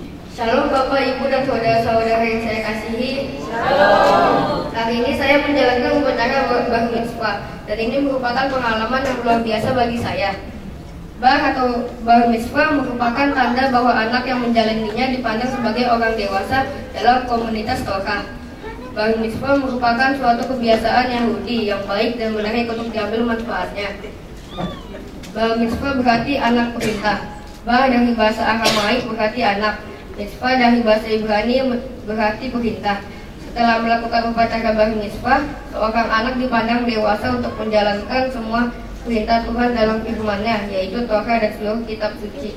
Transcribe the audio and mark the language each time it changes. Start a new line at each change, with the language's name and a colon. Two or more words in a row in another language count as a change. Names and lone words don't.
Indonesian: Shalom Bapak, Ibu, dan saudara-saudara yang saya kasihi. Shalom. Hari ini saya menjalankan upacara
Hebrew: בר מצווה,
Indonesian: dan ini merupakan pengalaman yang luar biasa bagi saya. Bar atau
Hebrew: בר מצווה
Indonesian: merupakan tanda bahwa anak yang menjalaninya dipandang sebagai orang dewasa dalam komunitas Torah.
Hebrew: בר מצווה
Indonesian: merupakan suatu kebiasaan Yahudi yang baik dan menarik untuk diambil manfaatnya.
Hebrew: בר מצווה
Indonesian: berarti anak perintah. Bar dari bahasa Aramaik berarti anak. Mitzvah dari bahasa Ibrani berarti perintah. Setelah melakukan upacara
Hebrew: בר מצווה,
Indonesian: seorang anak dipandang dewasa untuk menjalankan semua perintah Tuhan dalam firman-Nya, yaitu Torah dan seluruh kitab suci.